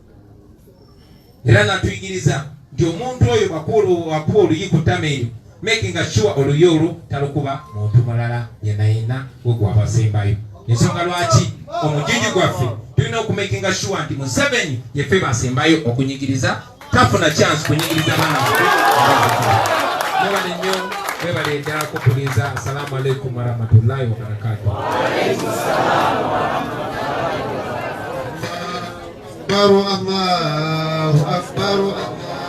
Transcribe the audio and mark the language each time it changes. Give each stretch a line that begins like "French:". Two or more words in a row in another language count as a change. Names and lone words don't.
Ganda: Era natuyigiriza nti omuntu oyo wakuba oluyi ku ttama eryo,
English: making sure
Ganda: oluyi olwo talukuba muntu mulala yenna gwe gwabasembayo. Ensonga lwaki omujiji gwaffe tulina okumakinga sure nti Museveni yeffe basembayo okunyigiriza, tafuna chance kunyigiriza baana baffe. Mwebale nnyo, mwebale ddala kupuliza.
Arabic: السلام عليكم ورحمة الله وبركاته. الله أكبر، الله أكبر.